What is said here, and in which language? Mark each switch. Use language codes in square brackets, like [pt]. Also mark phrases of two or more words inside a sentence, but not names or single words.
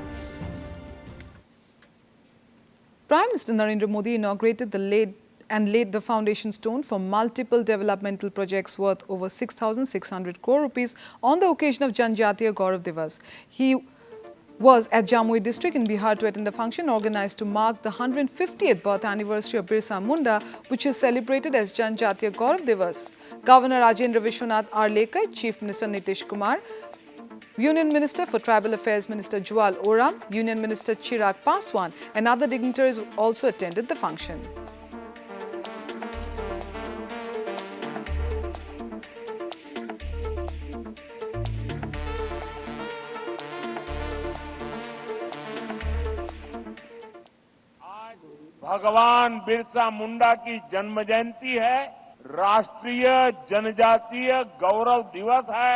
[en] Prime Minister Narendra Modi inaugurated laid the foundation stone for multiple developmental projects worth over 6,600 crore rupees on the occasion of Janjatiya Gaurav Divas. He was at Jamui district in Bihar to attend a function organized to mark the 150th birth anniversary of Birsa Munda, which is celebrated as Janjatiya Gaurav Divas. Governor Rajendra Vishwanath Arlekar, Chief Minister Nitish Kumar, Union Minister for Tribal Affairs Minister Jual Oram, Union Minister Chirag Paswan and other dignitaries also attended the function. [hi] भगवान बिरसा मुंडा की जन्म जयंती है, राष्ट्रीय जनजातीय गौरव दिवस है।